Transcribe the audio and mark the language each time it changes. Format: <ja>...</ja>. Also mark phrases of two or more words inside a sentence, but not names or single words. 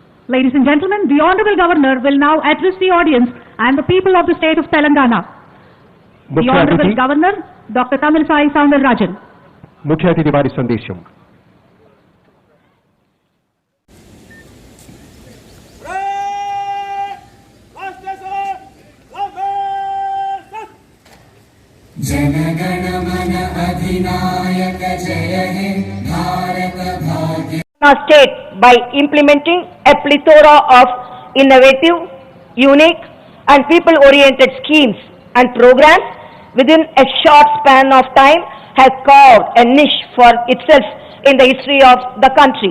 <en>Ladies and gentlemen, the Honorable Governor will now address the audience and the people of the state of Telangana. The</en> <te>ముఖ్య</te> <en>Honorable</en> <te>అతిథి</te> <en>Governor, Dr. Tamilisai Soundararajan.</en> <te>ముఖ్య అతిథి వారి సందేశం.</te> <bn>जनगणमन अधिनायक जय हे भारत भाग्य</bn> <en>state by implementing a plethora of innovative, unique and people-oriented schemes and programs within a short span of time has carved a niche for itself in the history of the country.</en>